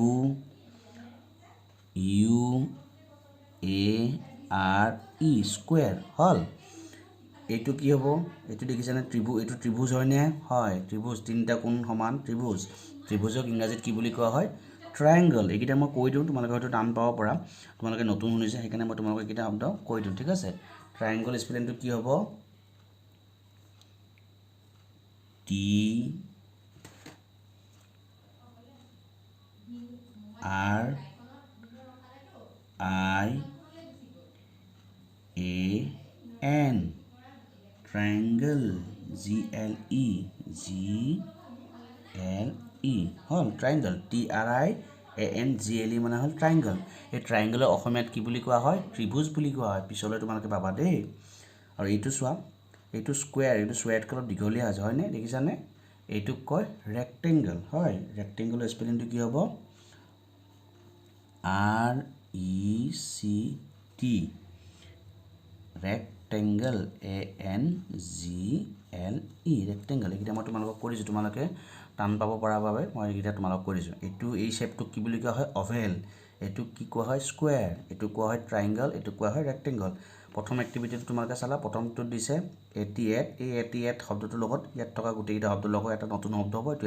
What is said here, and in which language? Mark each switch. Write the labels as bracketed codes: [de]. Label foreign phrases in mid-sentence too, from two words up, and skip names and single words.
[en] U A R E [as] স্কয়াৰ হল এটো কি হ'ব এটো দেখিছা নে এটো ত্ৰিভুজ হয় নে হয় ত্ৰিভুজ তিনটা কোণ সমান ত্ৰিভুজক ইংৰাজীত কি বুলি কোৱা হয় ট্ৰায়াঙ্গল এইকিটা মই কৈ দিওঁ তোমালোকে হয়তো টান পাব পাৰা তোমালোকে নতুন শুনিছে সেইকাৰণে মই তোমালোকক এইকিটা শব্দ কৈ দিওঁ ঠিক আছে ট্ৰায়াঙ্গল স্পেলিংটো কি হ'ব [en] T R I A N triangle G L E হল triangle T R I A N G [as] L E মানে হল triangle এই triangle অসমীয়াত কি বুলি কোৱা হয় ত্ৰিভুজ বুলি কোৱা হয় পিছলৈ তোমালোকে পাবা দেই আৰু এইটো চোৱা এইটো স্কয়াৰ এইটো স্কয়াৰত অলপ দীঘলীয়া আছে হয় নে দেখিছানে এইটো কয় ৰেক্টেঙ্গল হয় ৰেক্টেঙ্গলৰ স্পেলিংটো কি হ'ব [en] R E C T rectangle A N G L E rectangle [as] এইকিটা মই তোমালোকক কৈ দিছো তোমালোকে টান পাব পাৰা বাবে মই এইকিটা তোমালোকক কৈ দিছো এটো এই শেপটো কি বুলি কোৱা হয় অভেল এটো কি কোৱা হয় স্কয়াৰ এটো কোৱা হয় ট্ৰায়াঙ্গল এটো কোৱা হয় ৰেক্টেঙ্গল প্ৰথম এক্টিভিটিটো তোমালোকে চালা প্ৰথমটো দিছে 88 এই 88 শব্দটোৰ লগত ইয়াত থকা গোটেইকেইটা শব্দৰ লগত এটা নতুন শব্দ হ'ব এইটো